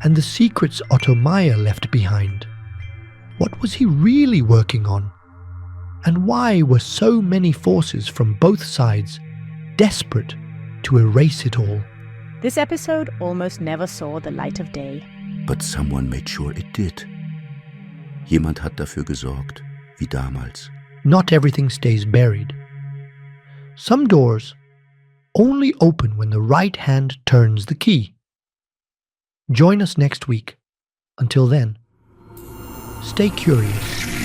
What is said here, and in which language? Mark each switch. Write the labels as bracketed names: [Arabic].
[English] And the secrets Otto Maier left behind. What was he really working on? And why were so many forces from both sides desperate to erase it all? This episode almost never saw the light of day. But someone made sure it did. [German] Jemand hat dafür gesorgt, wie damals. [English] Not everything stays buried. Some doors only open when the right hand turns the key. Join us next week. Until then, stay curious.